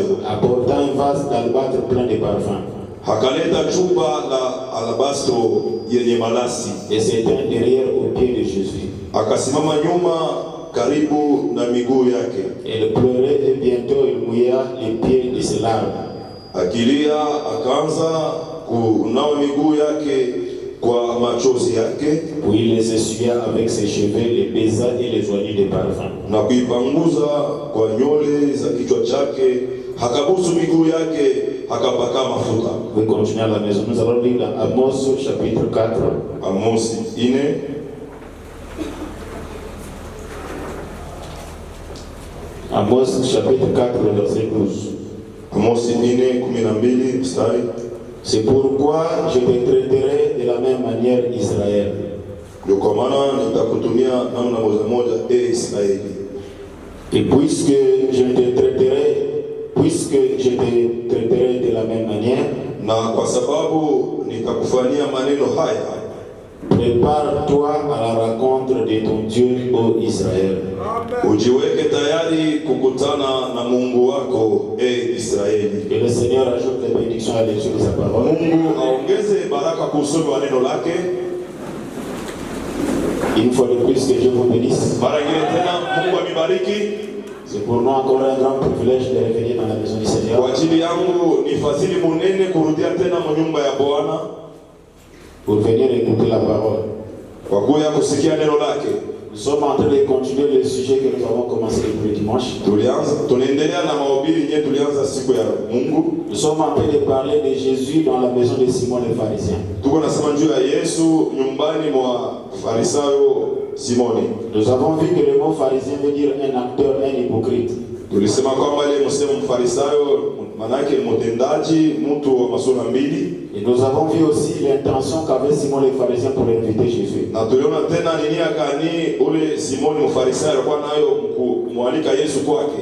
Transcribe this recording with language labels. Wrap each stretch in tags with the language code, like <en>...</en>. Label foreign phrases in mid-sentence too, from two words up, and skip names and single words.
<fr>apportant un vase d'albâtre plein de parfums,</fr> <sw>akaleta chupa la alabastro yenye malasi,</sw> <fr>et s'étend derrière aux pieds de Jésus.</fr> <sw>Akasimama nyuma karibu na miguu yake.</sw> <fr>Elle pleurait et bientôt il mouilla les pieds de ses larmes.</fr> <sw>Akilia akaanza kunawa miguu yake kwa machozi yake,</sw> <fr>puis il les essuya avec ses cheveux, les baisa et les oignit de parfum.</fr> <sw>Na kuipanguza kwa nywele za kichwa chake, akabusu miguu yake, akapaka mafuta.</sw> <fr>Vous continuez à la maison. Nous allons lire dans Amos chapitre 4. Amos 4. Amos chapitre 4, verset 12.</fr> <sw>Amos 4:12 mstari.</sw> <fr>C'est pourquoi je te traiterai de la même manière, Israël.</fr> <sw>Ndio kwa maana nitakutumia namna moja Israeli.</sw> <fr>Et puisque je te traiterai de la même manière,</fr> <sw>na kwa sababu nitakufanyia maneno haya,</sw> <fr>prépare-toi à la rencontre de ton Dieu, ô Israël.</fr> <sw>Ujiweke tayari kukutana na Mungu wako, Israeli.</sw> <fr>Que le Seigneur ajoute les bénédictions à l'étude de sa parole.</fr> <sw>Mungu aongeze baraka kusoma neno lake.</sw> <fr>Une fois de plus, que Dieu vous bénisse.</fr> <sw>Mara nyingine tena Mungu amibariki.</sw> <fr>C'est pour nous encore un grand privilège de revenir dans la maison du Seigneur.</fr> <sw>Kwa ajili yangu ni fadhili munene kurudia tena nyumba ya Bwana,</sw> <fr>pour venir écouter la parole.</fr> <sw>Kwa kuja kusikia neno lake.</sw> <fr>Nous sommes en train de continuer le sujet que nous avons commencé depuis le dimanche.</fr> <sw>Tunaendelea na mahubiri yetu tulianza siku ya Mungu.</sw> <fr>Nous sommes en train de parler de Jésus dans la maison de Simon le pharisien.</fr> <sw>Tuko nasema juu ya Yesu nyumbani mwa Farisayo Simoni.</sw> <fr>Nous avons vu que le mot pharisien veut dire un acteur, un hypocrite.</fr> <sw>Tulisema kwamba ile msemo Mfarisayo manake mtendaji, mtu wa masuala mbili.</sw> <fr>Et nous avons vu aussi l'intention qu'avait Simon le pharisien pour inviter Jésus.</fr> <sw>Na tuliona tena nini akani ule Simoni Mfarisayo alikuwa nayo kumwalika Yesu kwake.</sw>